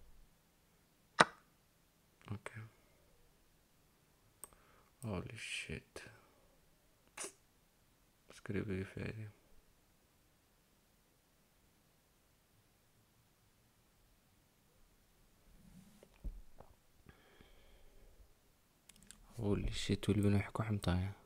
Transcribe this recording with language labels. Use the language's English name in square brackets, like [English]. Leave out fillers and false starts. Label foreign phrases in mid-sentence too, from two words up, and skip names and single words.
[Somali] okay [English] holy shit [Somali] askari bay faa'iiday. [English] holy shit [Somali] welibana wax ku xumtahay.